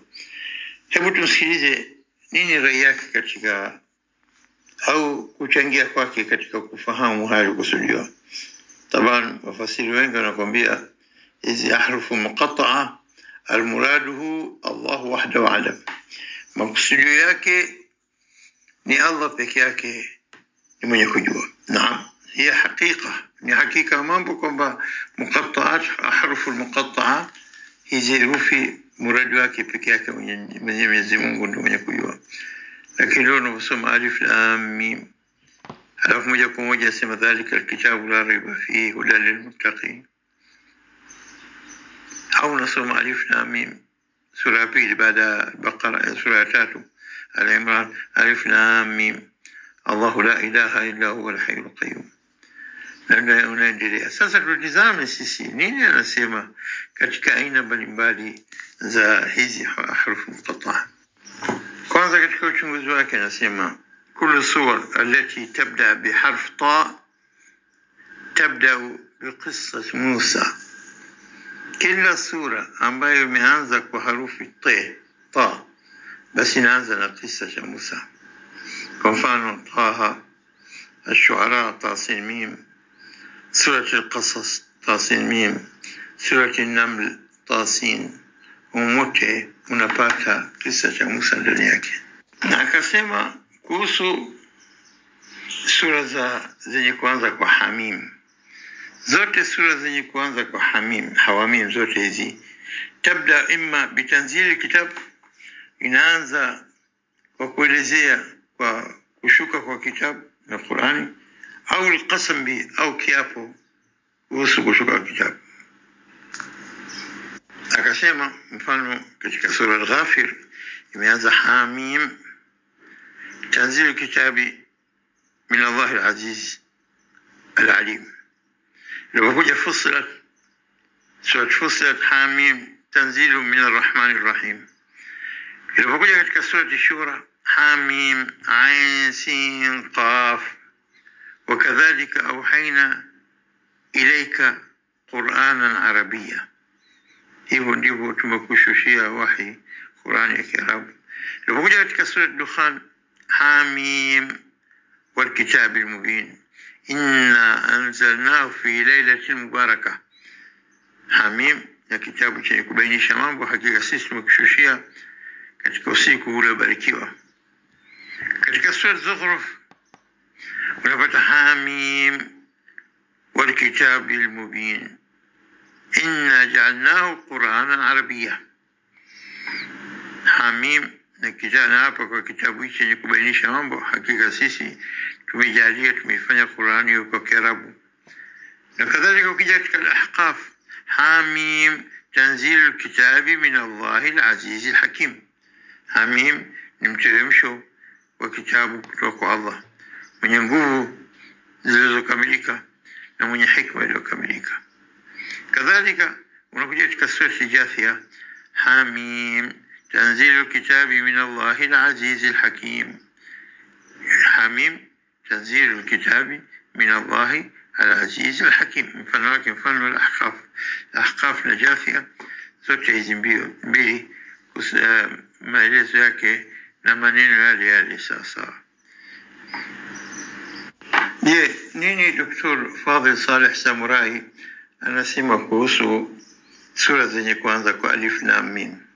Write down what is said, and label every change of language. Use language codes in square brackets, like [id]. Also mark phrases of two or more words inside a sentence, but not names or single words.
[sw] Hebu tusikilize nini rai yake katika au kuchangia kwake katika kufahamu hali kusudiwa. Taban wafasiri wengi wanakuambia hizi [ar] أحرف مقطعة المراد بها الله وحده أعلم, [sw] makusudio yake ni Allah peke yake ni mwenye kujua. Naam, [ar] هي حقيقة، [sw] ni hakika mambo kwamba muqatta'at, [ar] أحرف المقطعة [sw] hizi herufi muradi wake peke yake Mwenyezi Mungu ndiye mwenye kujua. Lakini leo unasoma [ar] ألف لام ميم, [sw] alafu moja kwa moja sema [ar] ذلك الكتاب لا ريب فيه هدى للمتقين, [sw] au unasoma [ar] ألف لام ميم [sw] sura pili baada al-Baqara, sura 3 al-Imran, [ar] ألف لام ميم الله لا إله إلا هو الحي القيوم. [sw] Na unaendelea. Sasa tutizame sisi nini anasema katika aina mbalimbali za hizi harufu muqatta'a. Kwanza katika uchunguzi wake anasema [ar] كل سور التي تبدأ بحرف طا تبدأ بقصة موسى, [sw] kila sura ambayo imeanza kwa harufi ta basi inaanza na kisa cha Musa. Kwa mfano Taha, Ash-Shu'ara, Tasin Mim, Surat Al-Qasas, Tasin Mim, Surat An-Naml, Tasin, umote unapata kisa cha Musa ndani yake. Na akasema kuhusu sura zenye kuanza kwa Hamim, zote sura zenye kuanza kwa Hawamim zote hizi [ar] تبدأ إما بتنزيل كتاب, [sw] inaanza kwa kuelezea kwa kushuka kwa kitabu na Qur'ani, au [ar] القسم ب, [sw] au kiapo kuhusu kushuka kwa kitabu. Akasema mfano katika sura al-Ghafir imeanza Hamim, [ar] تنزيل كتاب من الله العزيز العليم. [sw] Linapokuja Fussilat, sura Fussilat Hamim, [ar] تنزيل من الرحمن الرحيم. [sw] Linapokuja katika sura Shura [ar] حاميم عين سين قاف وكذلك أوحينا إليك قرآنا عربيا. [sw] hivyo ndivyo tumekushushia wahi Qur'ani ya Kiarabu. Linapokuja katika sura Dukhan [ar] حم والكتاب المبين إنا أنزلناه في ليلة مباركة. [sw] Hamim ya kitabu chenye kubainisha mambo, hakika sisi tumekushushia katika usiku uliobarikiwa. Katika sura Zukhruf unapata [ar] حم والكتاب المبين إنا جعلناه قرآنا عربيا. [sw] Hamim na kijana hapa kwa kitabu hichi chenye kubainisha mambo, hakika sisi tumejalia tumeifanya Qur'ani kwa Kiarabu. Na kadhalika ukija katika Al-Ahqaf [ar] حم تنزيل الكتاب من الله العزيز الحكيم. [sw] Hamim ni mteremsho wa kitabu kutoka kwa Allah mwenye nguvu zilizokamilika na mwenye hikma iliyokamilika. Kadhalika unakuja katika sura Jathia [ar] حم تنزيل الكتاب من الله العزيز الحكيم. حم تنزيل الكتاب من الله العزيز الحكيم. [sw] Mfano wake mfano Al-Ahqaf na Jathia, zote hizi mbili maelezo yake na maneno yale sasa. Je, nini Dr. Fadhil Saleh Samurai anasema kuhusu sura zenye kuanza kwa alif lam mim?